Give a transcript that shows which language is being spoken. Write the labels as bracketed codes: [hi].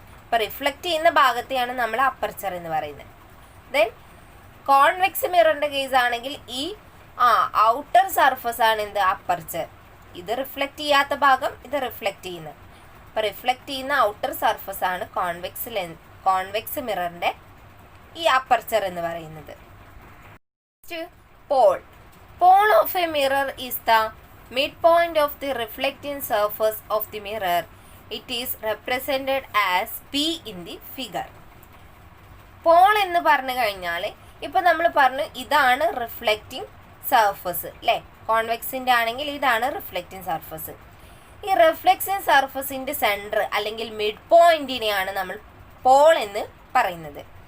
[ml] അപ്പോൾ റിഫ്ലക്റ്റ് ചെയ്യുന്ന ഭാഗത്തെയാണ് നമ്മൾ അപ്പർച്ചർ എന്ന് പറയുന്നത്. ദെൻ കോൺവെക്സ് മിററിൻ്റെ കേസ് ആണെങ്കിൽ ഈ ഔട്ടർ സർഫസ് ആണ് എന്ത്, അപ്പർച്ചർ. ഇത് റിഫ്ലക്റ്റ് ചെയ്യാത്ത ഭാഗം, ഇത് റിഫ്ലക്റ്റ് ചെയ്യുന്നത്. അപ്പോൾ റിഫ്ലക്റ്റ് ചെയ്യുന്ന ഔട്ടർ സർഫസ് ആണ് കോൺവെക്സ് മിററിൻ്റെ ഈ അപ്പർച്ചർ എന്ന് പറയുന്നത്. [en] Pole of a mirror is the midpoint of the reflecting surface of the mirror. It is represented as P in the figure. [ml] Paul എന്ന് പറഞ്ഞു കഴിഞ്ഞാൽ ഇപ്പം നമ്മൾ പറഞ്ഞു ഇതാണ് റിഫ്ലക്റ്റിംഗ് സർഫസ് അല്ലേ. കോൺവെക്സിൻ്റെ ആണെങ്കിൽ ഇതാണ് റിഫ്ലക്റ്റിംഗ് സർഫസ്. ഈ റിഫ്ലക്റ്റിംഗ് സർഫസിൻ്റെ സെൻറ്റർ അല്ലെങ്കിൽ മിഡ് പോയിന്റിനെയാണ് നമ്മൾ പോൾ എന്ന് പറയുന്നത്.